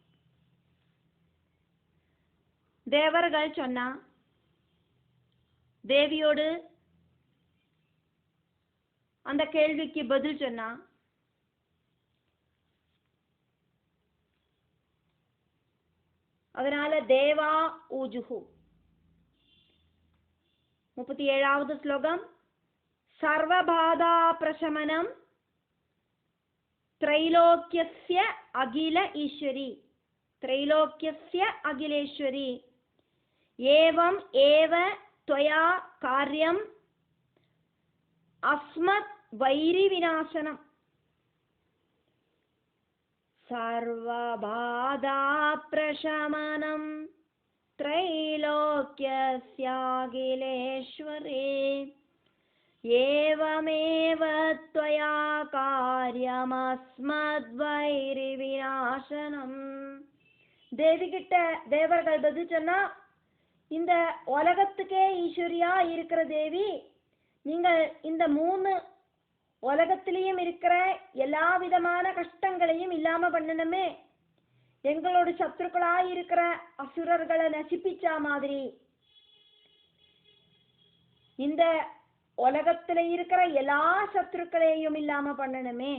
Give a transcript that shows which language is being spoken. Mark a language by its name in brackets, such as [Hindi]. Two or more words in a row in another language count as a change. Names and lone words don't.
[Tamil] தேவர்கள் சொன்னா, தேவியோடு அந்த கேள்விக்கு பதில் சொன்னா, அதனால [Sanskrit] देवा ऊचुः. [Tamil] முப்பத்தி ஏழாவது ஸ்லோகம். [Sanskrit] सर्वबाधा प्रशमनं त्रैलोक्यस्य अखिल ईश्वरी, त्रैलोक्यस्य अखिलेश्वरी, एवं एव त्वया कार्यम् अस्मत् वैरि विनाशनम्. सर्वबाधा प्रशमनं त्रैलोक्यस्य अखिलेश्वरी, एवमेव त्वया कार्यमस्मद्वैरि विनाशनम्. [Tamil] தேவி கிட்ட தேவர்கள் பதில் சொன்னா, இந்த உலகத்துக்கே ஈஸ்வரியா இருக்கிற தேவி, நீங்கள் இந்த 3 உலகத்திலையும் இருக்கிற எல்லா விதமான கஷ்டங்களையும் இல்லாம பண்ணணுமே. எங்களோட சத்துருக்களாய் இருக்கிற அசுரர்களை நசிப்பிச்சா மாதிரி இந்த உலகத்துல இருக்கிற எல்லா சத்துருக்களையும் இல்லாம பண்ணணுமே.